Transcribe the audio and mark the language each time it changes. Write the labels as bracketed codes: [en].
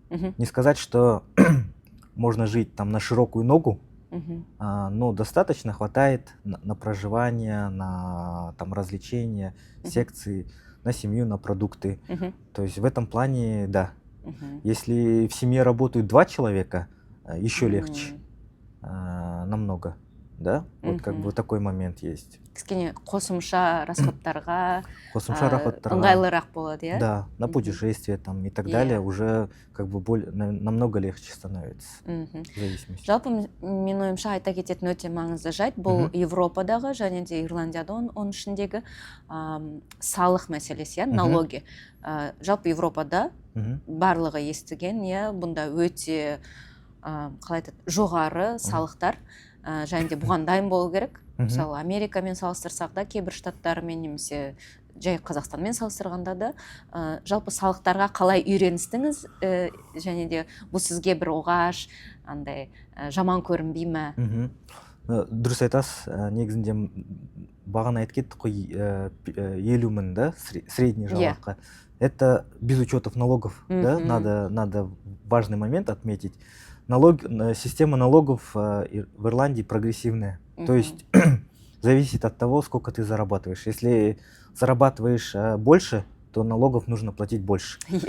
[ru] Не сказать, что можно жить там на широкую ногу, но достаточно хватает на проживание, на там развлечения, секции, на семью, на продукты. То есть в этом плане, да. Если в семье работают 2 человека, еще легче, намного. да, вот как бы такой момент есть. [kk] Кішкене қосымша расходтарға Қосымша расходтарға, ыңғайлырақ болады, иә? [ru] да, на путешествие там и так далее уже как бы намного легче становится в зависимости. [kk] Жалпы мен ойымша айта кететін өте маңызды жайт бұл Европадағы және де Ирландияда оның ішіндегі салық мәселесі, налоги. Жалпы Европада барлығы естіген, бұнда өте қалай айтады, жоғары салықтар және де бұған дайын болу керек. Мысалы Америкамен салыстырсақ да, кейбір штаттармен немесе жай Қазақстанмен салыстырғанда да жалпы салықтарға қалай үйреністіңіз және де бұл сізге бір оғаш, андай жаман көрінбей ме? Дұрыс айтасыз, негізінде бағана айтып кеттік қой, 50 мың, да, средний жалақы. [ru] Это без учетов налогов, да, надо важный момент отметить. Система налогов в Ирландии прогрессивная. То есть зависит от того, сколько ты зарабатываешь. Если зарабатываешь больше, то налогов нужно платить больше.